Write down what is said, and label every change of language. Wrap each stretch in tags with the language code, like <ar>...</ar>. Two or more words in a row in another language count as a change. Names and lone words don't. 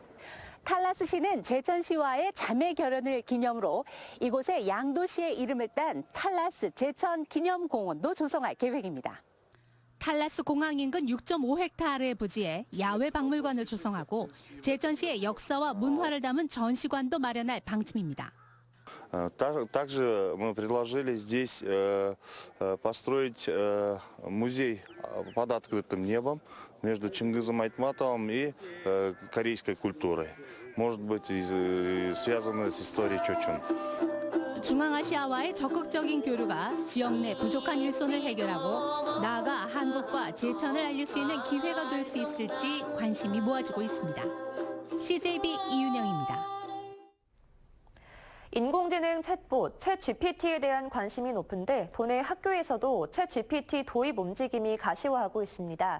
<ko>탈라스시는 제천시와의 자매 결연을 기념으로 이곳에 양도시의 이름을 딴 탈라스 제천 기념공원도 조성할 계획입니다. 탈라스 공항 인근 6.5헥타르의 부지에 야외 박물관을 조성하고 제천시의 역사와 문화를 담은 전시관도 마련할 방침입니다.</ko> <ru>Также мы предложили здесь построить музей под открытым небом между Чингизом Айтматовым и корейской культурой. Может быть, связанной с историей Чочун.</ru> <ko>중앙아시아와의 적극적인 교류가 지역 내 부족한 일손을 해결하고 나아가 한국과 제천을 알릴 수 있는 기회가 될 수 있을지 관심이 모아지고 있습니다. CJB 이윤영입니다. 인공지능 챗봇, 챗GPT에 대한 관심이 높은데 도내 학교에서도 챗GPT 도입 움직임이 가시화하고 있습니다.</ko>